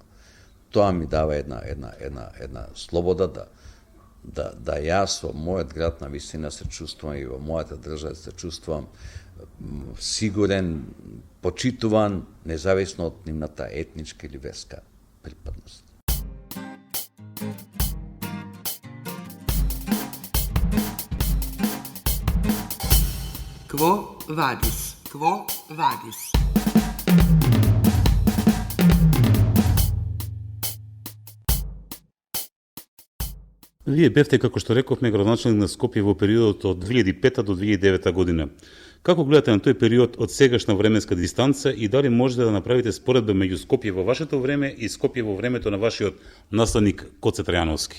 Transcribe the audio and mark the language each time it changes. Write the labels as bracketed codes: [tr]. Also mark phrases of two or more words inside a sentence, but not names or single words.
[mk] Тоа ми дава една слобода да јас во мојот град на вистина се чувствувам и во мојата држава се чувствувам сигурен, почитуван, независно од нивната етничка или верска припадност. Quo vadis? Quo vadis? Вие бевте, како што рековме, градоначалник на Скопје во периодот од 2005 до 2009 година. Како гледате на тој период од сегашна временска дистанца и дали можете да направите споредба меѓу Скопје во вашето време и Скопје во времето на вашиот наследник Коце Трајановски?